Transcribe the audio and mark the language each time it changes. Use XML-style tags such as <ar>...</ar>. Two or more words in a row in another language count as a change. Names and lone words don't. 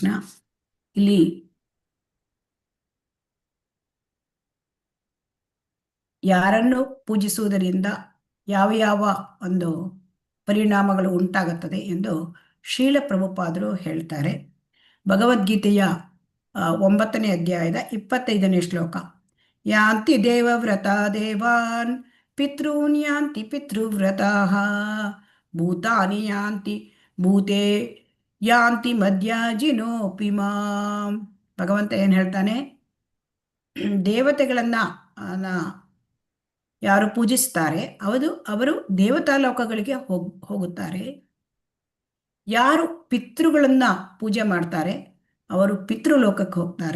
<kn>ಇಲ್ಲಿ ಯಾರನ್ನು ಪೂಜಿಸುವುದರಿಂದ ಯಾವ ಯಾವ ಒಂದು ಪರಿಣಾಮಗಳು ಉಂಟಾಗುತ್ತದೆ ಎಂದು ಶ್ರೀಲ ಪ್ರಭುಪಾದರು ಹೇಳ್ತಾರೆ. ಭಗವದ್ಗೀತೆಯ 9ನೇ ಅಧ್ಯಾಯದ 25ನೇ ಶ್ಲೋಕ.</kn> <sa>ಯಾಂತಿ ದೇವವ್ರತ ದೇವಾನ್ ಪಿತॄನ್ ಯಾಂತಿ ಪಿತೃವ್ರತಾಃ ಭೂತಾನಿ ಯಾಂತಿ ಭೂತೆ ಯಾಂತಿ ಮದ್ಯಾಜಿನೋಪಿ ಮಾಂ.</sa> <kn>ಭಗವಂತ ಏನು ಹೇಳ್ತಾನೆ? ದೇವತೆಗಳನ್ನು ಯಾರು ಪೂಜಿಸ್ತಾರೆ ಅವರು ದೇವತಾ ಲೋಕಗಳಿಗೆ ಹೋಗುತ್ತಾರೆ. ಯಾರು ಪಿತೃಗಳನ್ನು ಪೂಜೆ ಮಾಡ್ತಾರೆ ಅವರು ಪಿತೃಲೋಕಕ್ಕೆ ಹೋಗ್ತಾರೆ.</kn>